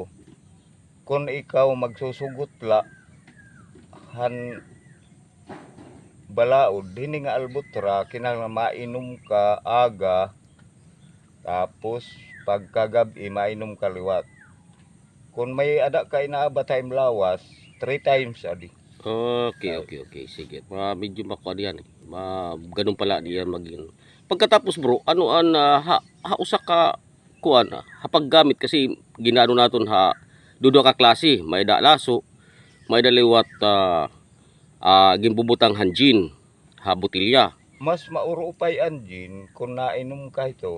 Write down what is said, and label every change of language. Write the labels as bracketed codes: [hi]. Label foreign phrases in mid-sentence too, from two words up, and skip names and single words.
[war] Kung ikaw magsusugot la, balaod, hindi nga albutra, kinahanglan mainom ka aga, tapos pagkagabi mainom ka liwat. Kung may ada ka inaabat time lawas, 3 times adi. Okay. [tl] Sige. Medyo makuha diyan. Ganun pala diyan maging. Pagkatapos bro, [war] ano an usa ka kuan hapaggamit kasi ginano naton dudo ka klase, may da laso, may da liwat gimbubutang hanjin, butilya. Mas maurupay anjin kung nainom ka ito.